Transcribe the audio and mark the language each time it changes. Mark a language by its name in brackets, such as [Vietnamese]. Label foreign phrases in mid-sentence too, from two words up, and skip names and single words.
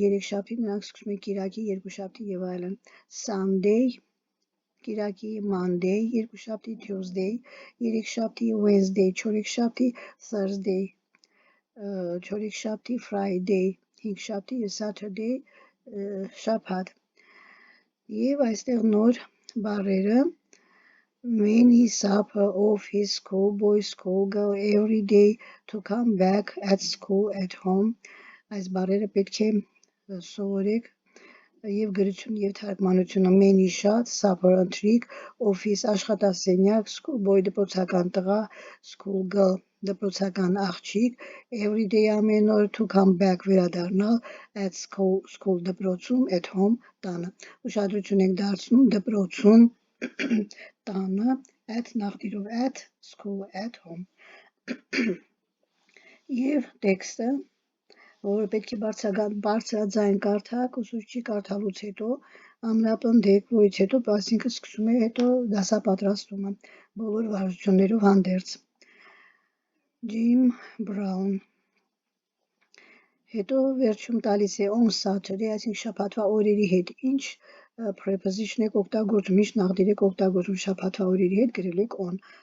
[Armenian] երեքշաբթի, նրանք սկսում են կիրակի, երկուշաբթի և այլն, Sunday, կիրակի, Monday, երկուշաբթի, Tuesday, երեքշաբթի, Wednesday, չորեքշաբթի, Thursday, չորեքշաբթի, Friday, հինգշաբթի և Saturday, շաբաթ և այստեղ նոր բառերը [English] man his supper, off his school, boy school, go every day to come back at school, at home, [Armenian] այս բառերը պետք է սովորեք և գրություն և թարգմանությունը man-ի շատ, supper ընթրիք, office աշխատասենյակ, [English] school boy [Armenian] դպրոցական տղա, [English] school girl [Armenian] դպրոցական աղջիկ, [English] every day [Armenian] ամեն օր, [English] to come back [Armenian] վերադառնալ, [English] at school [Armenian] դպրոցում, [English] at home [Armenian] տանը, ուշադրություն եք դարձնում դպրոցում, տանը, at նախդիրով [English] at, school, at home [Armenian] և տեքստը, որը պետք է բարձրաձայն կարդաք, ուսուցչի կարդալուց հետո ամրապնդեք, որից հետո այսինքն սկսում է հետո դասապատրաստումը բոլոր վարժություններով հանդերձ, Jim Brown։ Հետո վերջում տալիս է [English] on Saturday, [Armenian] այսինքն շաբաթվա օրերի հետ ինչ preposition եք օգտագործում, ինչ նաղդիր եք օգտագործում շաբաթվա օրերի հետ, գրել եք on